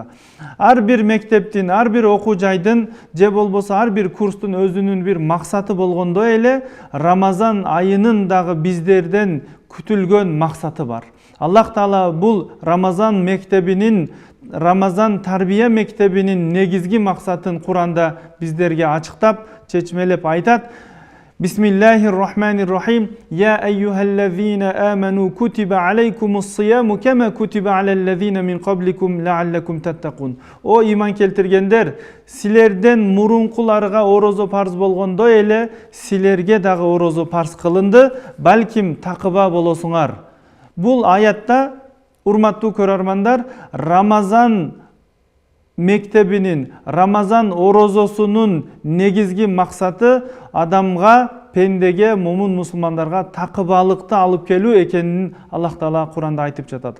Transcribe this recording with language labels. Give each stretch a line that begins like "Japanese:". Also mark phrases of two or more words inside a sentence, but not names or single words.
Kyrgyz: Ар бир мектептин, ар бир окуу жайдын же болбосо ар бир курстун өзүнүн бир максаты болгондой эле Рамазан айынын дагы биздерден күтүлгөн максаты бар. Аллах Таала бул Рамазан мектебинин, Рамазан тарбия мектебинин негизги максатын Куранда биздерге ачыктап, чечмелеп айтат:
Arabic: بسم الله الرحمن الرحيم. يا أيها الذين آمنوا كتب عليكم الصيام كما كتب على الذين من قبلكم لعلكم تتقون.
Kyrgyz: O iman keltirgендер, силерден мурункуларга орозо парз болгондой эле силерге дагы орозо парз кылынды, балким такыба болосуңар. Бул аятта, урматтуу көрөрмандар, Рамазан мектебинин, Рамазан орозосунун негизги максаты адамга, пендеге, момун мусулмандарга такыбалыкты алып келүү экенин Аллах Таала Куранда айтып жатат.